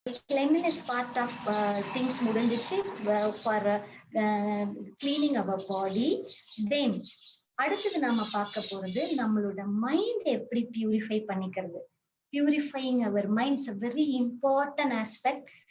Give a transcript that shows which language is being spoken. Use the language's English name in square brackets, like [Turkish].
[English] cleanliness part of things [Tamil] முடிஞ்சிச்சு [English] for cleaning our body. [Tamil] Then அடுத்தது நாம பார்க்க போறது நம்மளோட மைண்ட் எப்படி பியூரிஃபை பண்ணிக்கிறது. [English] Purifying our minds a very important aspect.